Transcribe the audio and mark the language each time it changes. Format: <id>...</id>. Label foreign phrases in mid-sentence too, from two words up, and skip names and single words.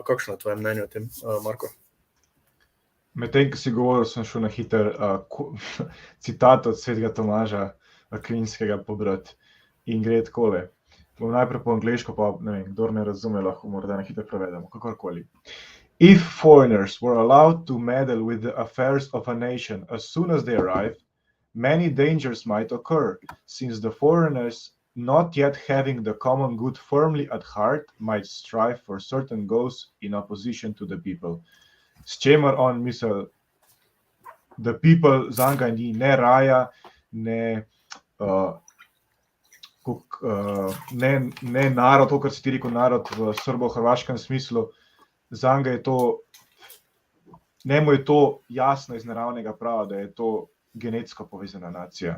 <sl>Kakšno je tvoje mnenje o tem, Marko? Medtem, ko si govoril, sem šel na hiter citat od svetega Tomaža Akvinskega pobrati in gre takole. Bom najprej po angleško, pa ne vem, kdor ne razume, lahko morda na hiter prevedemo, kakorkoli.</sl> <en>If foreigners were allowed to meddle with the affairs of a nation as soon as they arrive, many dangers might occur, since the foreigners, not yet having the common good firmly at heart, might strive for certain goals in opposition to the people.</en> <sl>S čemer on misli,</sl> <en>the people</en> <sl>zanga ni ne raja, ne narod, to, kar si ti rekel, narod v srbo-hrvaškem smislu, zanga je to, njemu je to jasno iz naravnega prava, da je to genetsko povezana nacija.</sl>